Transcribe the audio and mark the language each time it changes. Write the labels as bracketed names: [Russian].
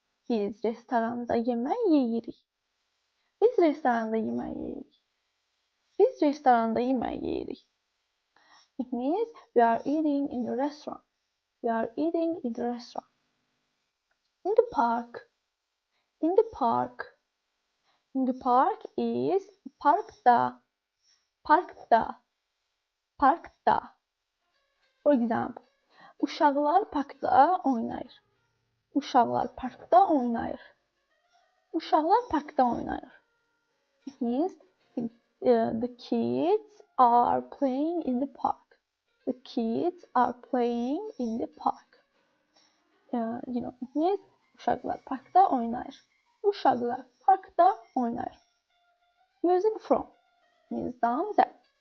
[Azerbaijani] Biz restoranda yemək yeyirik. Biz restoranda yemək yeyirik. Biz restoranda yemək yeyirik. [English] It means we are eating in the restaurant. We are eating in the restaurant. In the park. In the park. In the park is [Azerbaijani] parkta. Parkta. Parkta. [English] For example, [Azerbaijani] uşaqlar parkda oynayır. Uşaqlar parkda oynayır. Uşaqlar parkda oynayır. [English] It means the kids are playing in the park. The kids are playing in the park. It means [Azerbaijani] uşaqlar parkda oynayır. Uşaqlar parkda oynayır. [English] Using from means down there.